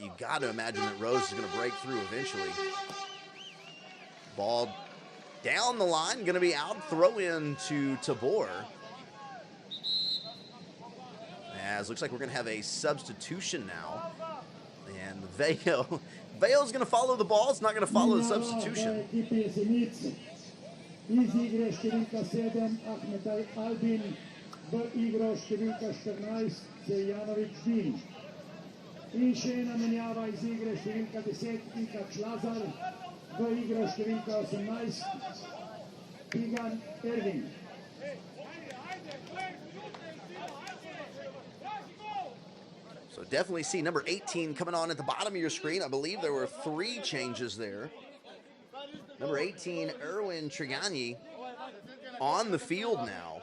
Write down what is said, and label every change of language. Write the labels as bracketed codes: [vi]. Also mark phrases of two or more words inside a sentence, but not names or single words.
[en] You got to imagine that Rose is going to break through eventually. Ball down the line, going to be out, throw in to Tabor. As looks like we're going to have a substitution now. And Veil's going to follow the ball. It's not going to follow the substitution. [sl] Iz igre številka 7 Ahmed Albin, v igro številka 14 Zejanović Din. In še ena menjava iz igre številka 10 Ikac Lazar, v igro številka 18 Igan Ervin. [en] So definitely see number 18 coming on at the bottom of your screen. I believe there were 3 changes there. Number 18, Erwin Trigani, on the field now.